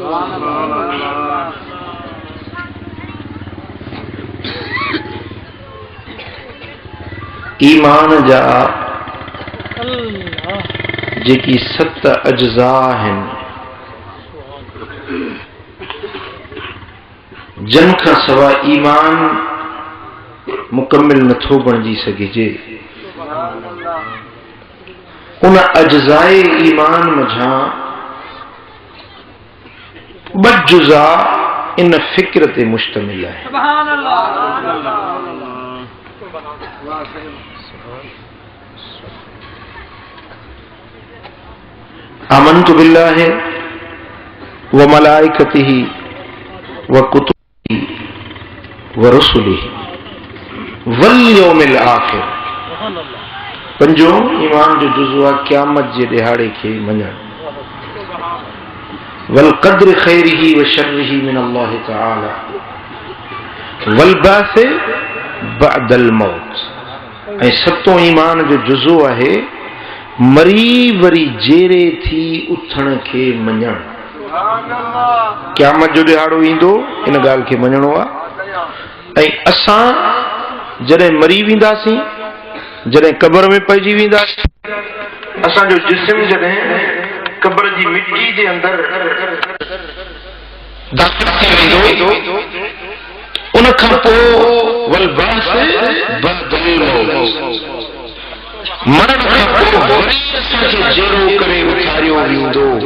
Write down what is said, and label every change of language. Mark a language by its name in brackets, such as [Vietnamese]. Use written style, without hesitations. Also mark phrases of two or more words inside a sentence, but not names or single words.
[Sindhi] ईमान जा जेकी 7 अज्ज़ा आहिनि, जन खां सवाइ ईमान मुकम्मिल नथो बणिजी सघिजे। उन अज्ज़ाए ईमान मझां 2 जुज़ा इन फ़िक्र ते मुश्तमिल आहे। [Arabic] آمنت بالله وملائكته وكتبه ورسله واليوم الآخر. [Sindhi] पंजो ईमान जो जुज़ो आहे क़यामत जे ॾिहाड़े खे मञणु। [Arabic] والقدر خيره وشره من الله تعالى والبعث بعد الموت. [Sindhi] ऐं सतों ईमान जो जुज़ो आहे मरी वरी जेरे थी उथण खे मञणु। क़यामत जो ॾिहाड़ो ईंदो, इन ॻाल्हि खे मञणो आहे। ऐं असां जॾहिं मरी वेंदासीं, जॾहिं क़ब्र में पइजी वेंदासीं, असांजो जिस्म जॾहिं क़ब्र जी मिट्टी जे अंदर दाख़िल थी वेंदो, उन खां पोइ [Arabic] والبعث بعد الموت, [Sindhi] मरण खां पोइ वरी असांखे जहिड़ो करे उथारियो वेंदो।